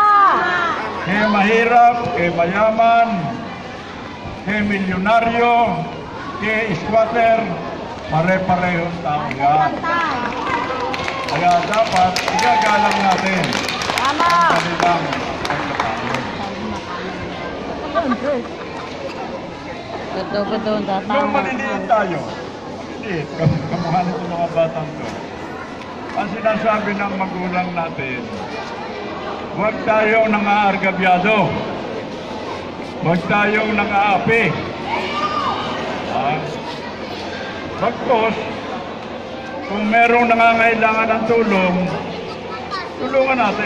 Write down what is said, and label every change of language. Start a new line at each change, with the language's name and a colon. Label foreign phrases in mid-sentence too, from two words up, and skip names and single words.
Filipino: Kaya mahirap, kaya mayaman, kaya milyonaryo, kaya squatter, pare-parehong tao yan. Kaya dapat igagalang natin Tama! ang kanilang pagkatao. Betul-betul Nung datang. maliliit tayo, maliit, kamukha nito mga batang to, ang sinasabi ng magulang natin, huwag tayong nangaargabyado, huwag tayong nangaapi. Bagkos, kung merong nangangailangan ng tulong, tulungan natin.